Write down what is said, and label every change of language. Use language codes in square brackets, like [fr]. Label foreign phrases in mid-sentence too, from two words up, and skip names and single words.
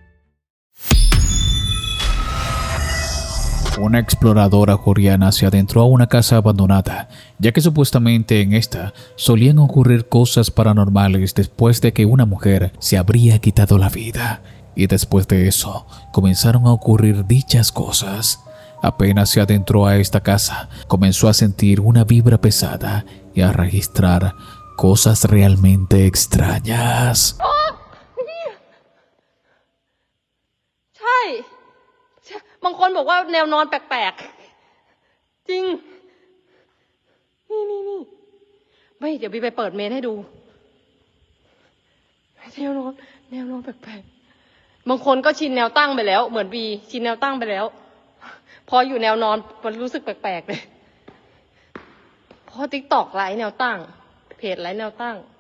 [es] Una exploradora coreana se adentró a una casa abandonada, ya que supuestamente en esta solían ocurrir cosas paranormales después de que una mujer se habría quitado la vida. Y después de eso, comenzaron a ocurrir dichas cosas. Apenas se adentró a esta casa, comenzó a sentir una vibra pesada y a registrar cosas realmente extrañas. [th] บางคนบอกว่าแนวนอนแปลกๆจริงนี่ไม่เดี๋ยวบีไปเปิดเมนให้ดูแนวนอนแปลกๆบางคนก็ชินแนวตั้งไปแล้วเหมือนบีชินแนวตั้งไปแล้วพออยู่แนวนอนมันรู้สึกแปลกๆเลยพอ TikTok ไลฟ์แนวตั้งเพจไลฟ์แนวตั้ง